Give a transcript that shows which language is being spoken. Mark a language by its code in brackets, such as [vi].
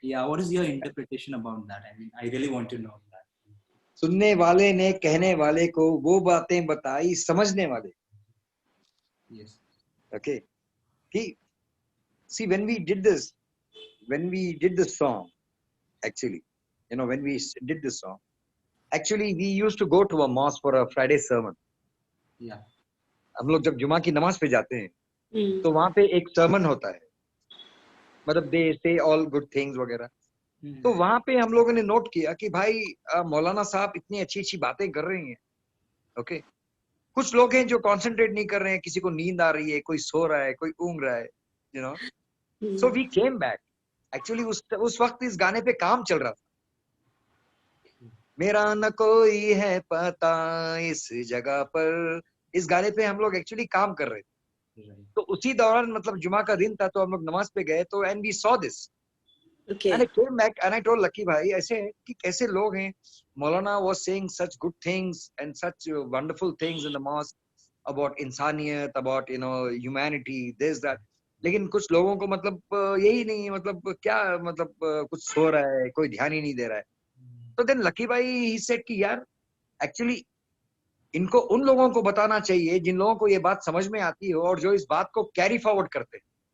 [en] what is your interpretation about that? I mean, I really want to know that. [hi] सुनने वाले ने कहने वाले को वो बातें बताई समझने वाले. [en] Yes. Okay. See, when we did this song, actually, when we did this song, actually we used to go to a mosque for a Friday sermon. Yeah. [hi] हम लोग जब जुमा की नमाज पे जाते हैं तो वहां पे एक sermon होता है, मतलब [en] they say all good things [hi] वगैरह. तो वहां पे हम लोगों ने नोट किया कि भाई मौलाना साहब इतनी अच्छी अच्छी बातें कर रहे हैं. ओके. कुछ लोग हैं जो कंसंट्रेट नहीं कर रहे हैं, किसी को नींद आ रही है, कोई सो रहा है, कोई ऊँग रहा है, [en] So we came back. [hi] Actually उस वक्त इस गाने पे काम चल रहा था. मेरा न कोई है पता इस जगह पर, इस गाने पे हम लोग एक्चुअली काम कर रहे थे. तो उसी दौरान मतलब जुमा का दिन था, तो हम लोग नमाज पे गए, तो [en] and we saw this. Okay. And I came back and I told Lucky [hi] भाई ऐसे कि कैसे लोग हैं. [en] Maulana was saying such good things and such wonderful things in the mosque about इंसानियत, about humanity, this that. [hi] लेकिन कुछ लोगों को मतलब यही नहीं, मतलब क्या, मतलब कुछ सो रहा है, कोई ध्यान ही नहीं दे रहा है. तो देन लकी भाई ही सेड कि यार एक्चुअली इनको उन लोगों को बताना चाहिए जिन लोगों को ये बात समझ में आती हो और जो इस बात को कैरी फॉरवर्ड करते हैं.